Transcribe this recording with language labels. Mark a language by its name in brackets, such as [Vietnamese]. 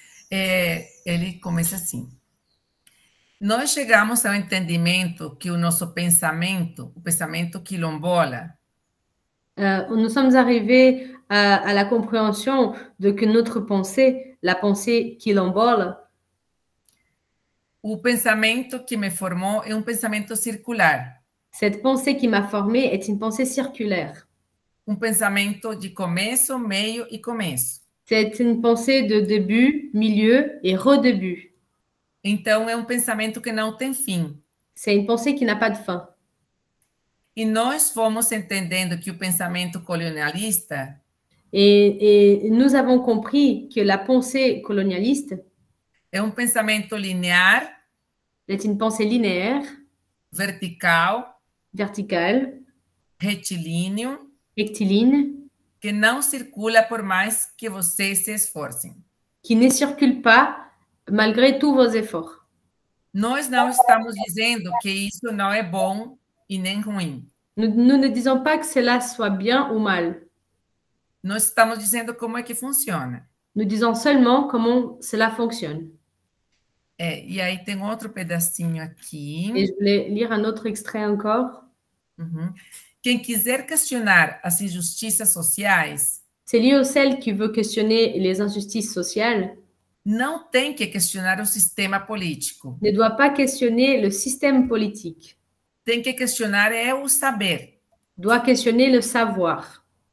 [Portuguese] Ele começa assim. Nós chegamos ao entendimento que o nosso pensamento, o pensamento quilombola, [French] nous sommes arrivés à la compréhension de que notre pensée, la pensée quilombola, [Portuguese] o pensamento que me formou é um pensamento circular. [French] Cette pensée qui m'a formée est une pensée circulaire. [Portuguese] Um pensamento de começo, meio e começo. [French] C'est une pensée de début, milieu et redébut. [Portuguese] Então, é um pensamento que não tem fim. [French] C'est une pensée qui n'a pas de fin. [Portuguese] E nós fomos entendendo que o pensamento colonialista... [French] Et nous avons compris que la pensée colonialiste... [Portuguese] É um pensamento linear... [French] C'est une pensée linéaire... [Portuguese] Vertical... [French] Verticale... [Portuguese] Retilíneo... [French] Rectiligne [Portuguese] que não circula por mais que vocês se esforcem. [French] qui ne circule pas malgré tous vos efforts. [Portuguese] Nós não estamos dizendo que isso não é bom e nem ruim. [French] Nous ne disons pas que cela soit bien ou mal. [Portuguese] Nós estamos dizendo como é que funciona. [French] Nous disons seulement comment cela fonctionne. [Portuguese] E aí tem outro pedacinho aqui. [French] Et je voulais lire un autre extrait encore. [Portuguese] Uhum. Quem quiser questionar as injustiças sociais, [French] Celui ou celle qui veut questionner les injustices sociales [Portuguese] não tem que questionar o sistema político. [French] ne doit pas questionner le système politique, [Portuguese] Tem que questionar é o saber. [French] doit questionner le savoir.